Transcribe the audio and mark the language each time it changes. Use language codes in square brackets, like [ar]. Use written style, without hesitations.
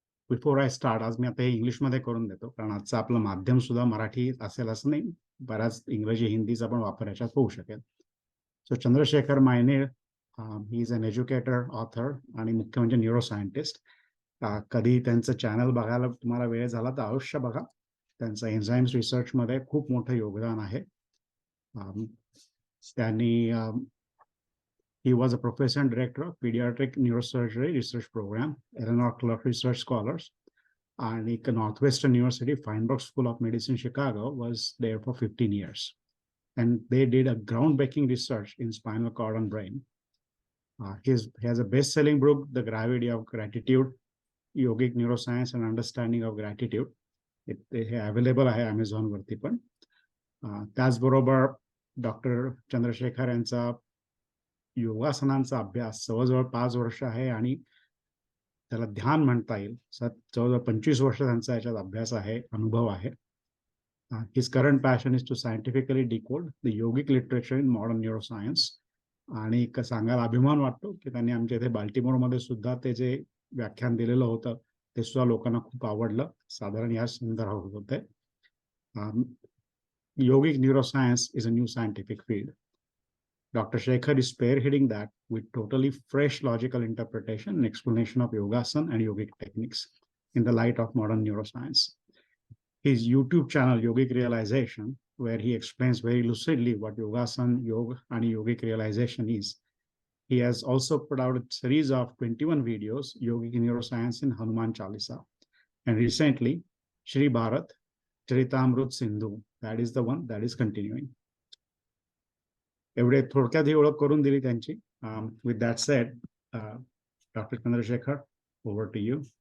[en] before I start, [mr] आज मी आता हे इंग्लिशमध्ये करून देतो कारण आजचं आपलं माध्यम सुद्धा मराठी असेल असं नाही, बऱ्याच इंग्रजी हिंदीचा पण वापर याच्यात होऊ शकेल. [en] so Chandrashekhar Mainir, he is an educator, author [mr] आणि मुख्य म्हणजे न्यूरोसायंटिस्ट. कधी त्यांचं चॅनल बघायला तुम्हाला वेळ झाला तर अवश्य बघा. त्यांचं एन्झाईम्स रिसर्चमध्ये खूप मोठं योगदान आहे. त्यांनी [en] He was a professor and director of pediatric neurosurgery research program, Eleanor Clark Research Scholars, and Northwestern University Feinberg School of Medicine, Chicago, was there for 15 years. And they did a groundbreaking research in spinal cord and brain. He has a best-selling book, The Gravity of Gratitude, Yogic Neuroscience and Understanding of Gratitude. It available [mr] आहे Amazon वरती पण. त्याचबरोबर doctor Chandrashekhar यांचा योगासनांचा अभ्यास जवळजवळ 5 वर्ष आहे आणि त्याला ध्यान म्हणता येईल. जवळजवळ 25 वर्ष त्यांचा याच्यात अभ्यास आहे, अनुभव आहे. [en] His current passion is to scientifically decode the yogic literature in modern neuroscience. [mr] आणि सांगायला अभिमान वाटतो की त्यांनी आमच्या इथे बाल्टिमोरमध्ये सुद्धा ते जे व्याख्यान दिलेलं होतं ते सुद्धा लोकांना खूप आवडलं. साधारण या संदर्भात होते. [en] Yogic neuroscience is a new scientific field. Dr. Shekhar is spearheading that with totally fresh logical interpretation and explanation of yogasana and yogic techniques in the light of modern neuroscience. His YouTube channel, Yogic Realization, where he explains very lucidly what yogasana, yoga, and yogic realization is. He has also put out a series of 21 videos, Yogic Neuroscience in Hanuman Chalisa. And recently, Shri Bharat, Charitamrut Sindhu, that is the one that is continuing. [mr] एवढे थोडक्यात ही ओळख करून दिली त्यांची. [en] with that said, [mr] doctor Chandrashekhar, [en] Over to you.